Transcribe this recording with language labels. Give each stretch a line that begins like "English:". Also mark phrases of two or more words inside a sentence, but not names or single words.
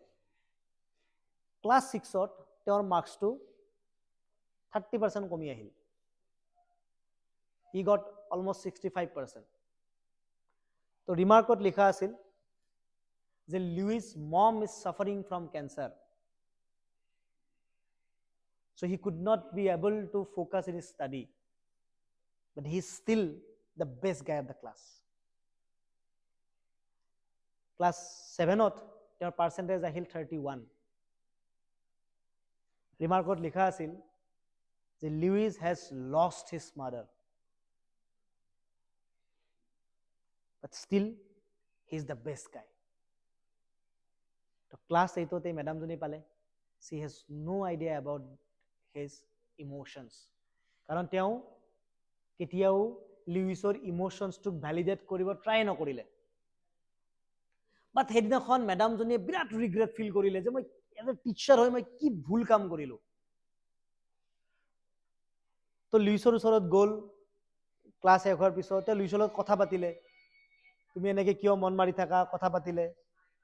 Assamese: ক্লাছ 6ত তেওঁৰ মাৰ্কছটো 30% কমি আহিল,
English: he got almost 65%.
Assamese: তো ৰিমাৰ্কত লিখা আছিল যে
English: Louis mom is suffering from cancer, so he could not be able to focus in his study, but he is still the best guy of the class.
Assamese: Class 7ত তেওঁৰ পাৰ্চেণ্টেজ আহিল 31। ৰিমাৰ্কত লিখা আছিল যে
English: Louis has lost his mother, but still he is the best guy.
Assamese: তো ক্লাছ 8তে মেডামজনী পালে,
English: she has no idea about his emotions,
Assamese: কাৰণ তেওঁ কেতিয়াও লুইছৰ ইমোশ্যনছটোক ভেলিডেট কৰিব ট্ৰাই নকৰিলে। বাট সেইদিনাখন মেডামজনীয়ে বিৰাট
English: regret feel
Assamese: কৰিলে যে মই
English: as a teacher
Assamese: হৈ মই কি ভুল কাম কৰিলোঁ। তো লুইছৰ ওচৰত গ'ল, ক্লাছ শেষ হোৱাৰ পিছত তেওঁ লুইছৰ লগত কথা পাতিলে, তুমি এনেকৈ কিয় মন মাৰি থাকা, কথা পাতিলে।